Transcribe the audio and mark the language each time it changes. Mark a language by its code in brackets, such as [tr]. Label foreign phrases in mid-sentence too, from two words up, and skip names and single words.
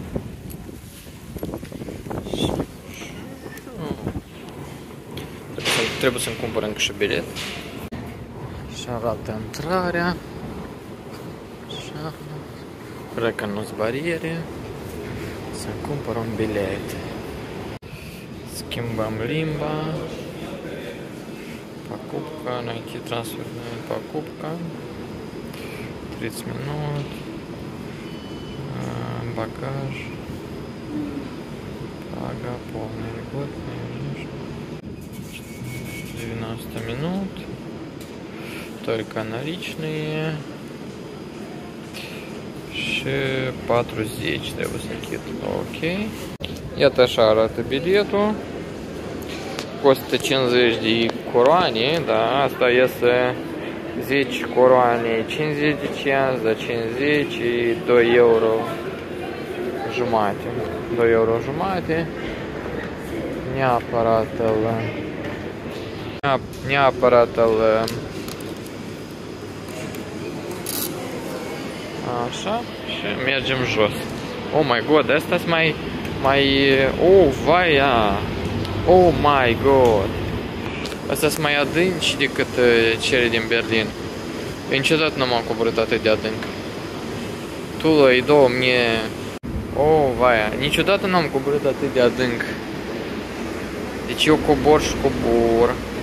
[ro] Trebuie să-mi cumpăr încă și bilet. Și arată intrarea. Așa. Cred că nu-s bariere. Să-mi cumpăr un bilet. Schimbăm limba. [ru] Покупка, найти трансферную покупка. 30 минут. Багаж. Прага, полный льготный. 90 минут. Только наличные. [ro] Și 40 trebuie să închid. Ok. Iată așa arată biletul. Costă 50 de coroane, da, asta iese 10 coroane, 50 de cenți, da, 50 și 2 euro jumate. 2 euro jumate. Neapărat îl așa și mergem jos. [en] Oh my god, [ro] asta-s mai oh, vaia. [en] Oh my god. [ro] Astea-s mai adânci decât cele din Berlin. Eu niciodată nu m-am coborât atât de adânc. Tula e 2000. Oh, vaia, niciodată n-am coborât atât de adânc. Deci eu cobor și cobor.